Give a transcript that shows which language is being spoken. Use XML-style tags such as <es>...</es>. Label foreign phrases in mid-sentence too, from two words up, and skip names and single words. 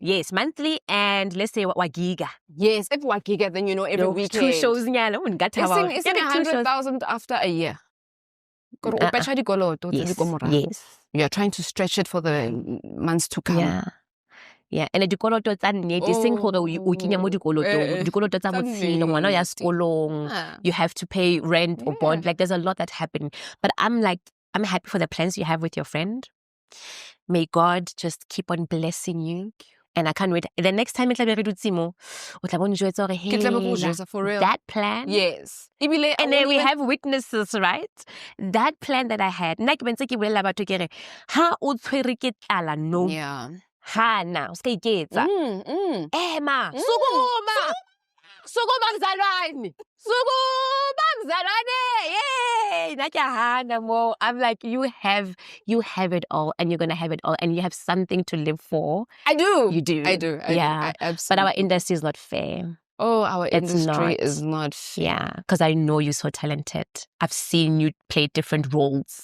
<en>Yes, monthly, and let's say wagiga. Yes, if wagiga, then every weekend. 2 shows. It's 100,000 after a year. Yes. You are trying to stretch it for the months to come. Yeah, and</en> <tn>dikoloto tsa nnete seng gore o kenya mo dikolotong. Dikoloto tsa botshelo, ngwana ya sekolong.</tn> <en>You have to pay rent or bond. Like there's a lot that's happening. But I'm happy for the plans you have with your friend. May God just keep on blessing you. And I can't wait. The next time for real. That plan. Yes. And then we have witnesses, right? That plan that I had. Yeah. Hana,</en> <zu>usikayiketsa. Emma, sukuma mzalwane. Sukuma mzalwane. Yay! Nakahana mo.</zu> <en>I'm like, you have it all, and you're gonna have it all, and you have something to live for. I do. You do. I do. Yeah. Absolutely. But our industry is not fair. Oh, our industry is not fair. Yeah, because I know you're so talented. I've seen you play different roles.</en>